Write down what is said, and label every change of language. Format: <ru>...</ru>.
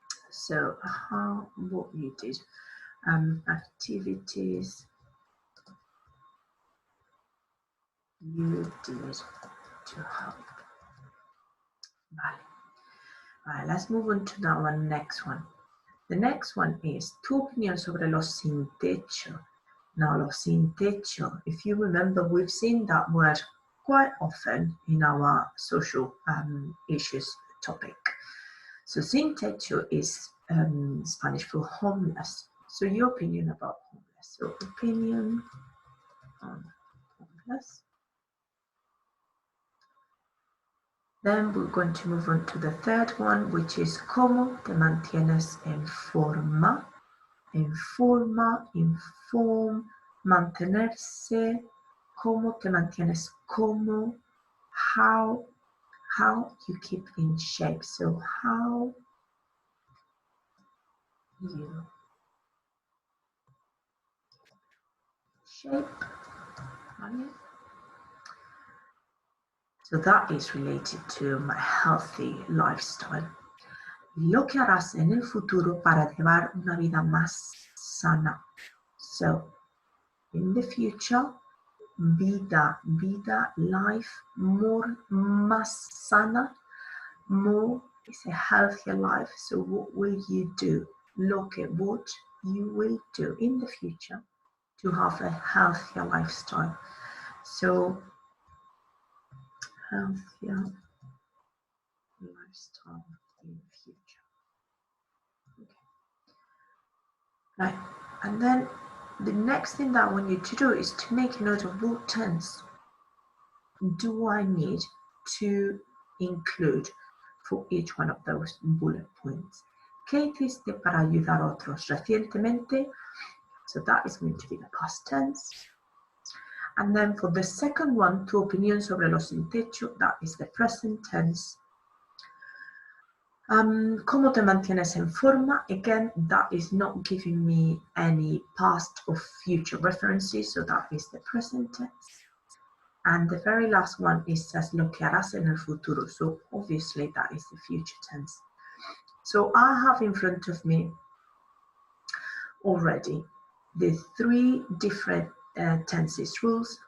<en>So, what you did, activities you did to help. Vale. Right, let's move on to that one, next one. The next one is</en> <es>tu opinión sobre los sin techo.</es> <en>Now, los sin techo, if you remember, we've seen that word quite often in our social issues topic. So sin techo is Spanish for homeless. So your opinion about homeless. So opinion on homeless. Then we're going to move on to the third one, which is</en> <es>¿cómo te mantienes en forma? En forma, inform, mantenerse. ¿Cómo te mantienes? ¿Cómo?</es> <en>How you keep in shape. So how you shape. Right? So that is related to my healthy lifestyle.</en> <es>Lo que harás en el futuro para llevar una vida más sana.</es> <en>So, in the future, vida, life, more,</en> <es>más sana,</es> <en>more is a healthier life. So what will you do? Look at what you will do in the future to have a healthier lifestyle. So, healthier lifestyle in the future. Okay. Right, and then the next thing that I want you to do is to make a note of what tense do I need to include for each one of those bullet points.</en> <es>¿Qué hiciste para ayudar a otros recientemente?</es> <en>So that is going to be the past tense. And then for the second one,</en> <es>tu opinión sobre los sin techo,</es> <en>that is the present tense.</en> <es>¿Cómo te mantienes en forma?</es> <en>Again, that is not giving me any past or future references, so that is the present tense. And the very last one is says</en> <es>lo que harás en el futuro,</es> <en>so obviously that is the future tense. So I have in front of me already the three different tenses rules.</en>